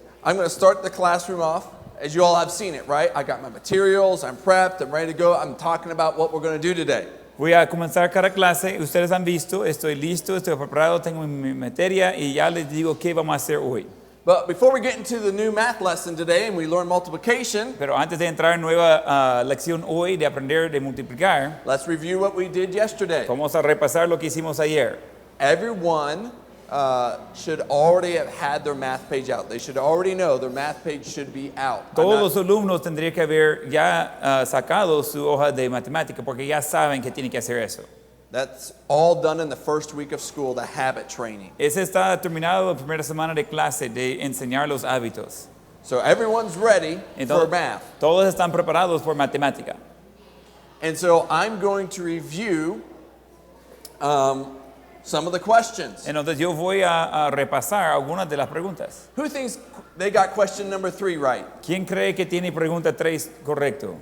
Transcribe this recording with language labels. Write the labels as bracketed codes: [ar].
[en] I'm going to start the classroom off. As you all have seen it, right? I got my materials, I'm prepped, I'm ready to go. I'm talking about what we're going to do today. [es] voy a comenzar cada clase. Ustedes han visto, estoy listo, estoy preparado, tengo mi materia y ya les digo qué vamos a hacer hoy. [en] But before we get into the new math lesson today and we learn multiplication, [es] Pero antes de entrar en nueva lección hoy de aprender de multiplicar, [en] let's review what we did yesterday. [es] vamos a repasar lo que hicimos ayer. [en] Everyone should already have had their math page out. They should already know their math page should be out. [es] Todos los alumnos tendrían que haber ya sacado su hoja de matemática porque ya saben que tienen que hacer eso. [en] That's all done in the first week of school, the habit training. [es] Ese está terminado la primera semana de clase de enseñar los hábitos. [en] So everyone's ready for [es] Entonces, [en] math. [es] todos están preparados por matemática. [en] And so I'm going to review some of the questions. [es] Entonces yo voy a repasar algunas de las preguntas. [en] Who thinks they got question number 3 right? [es] ¿Quién cree que tiene pregunta 3 correcto?